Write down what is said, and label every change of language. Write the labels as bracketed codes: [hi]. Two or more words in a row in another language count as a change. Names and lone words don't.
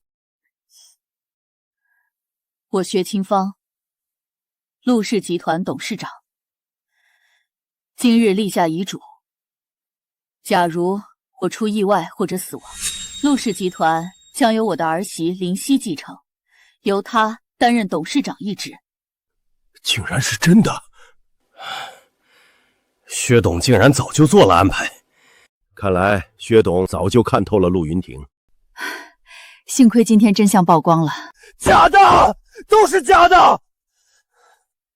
[zh] 我薛清芳，陸氏集團董事長，今日立下遺囑，假如我出意外或者死亡，陸氏集團將由我的兒媳林夕繼承，由她擔任董事長一職。竟然是真的！薛董竟然早就做了安排，看來薛董早就看透了陸雲婷。幸虧今天真相曝光了。假的，都是假的！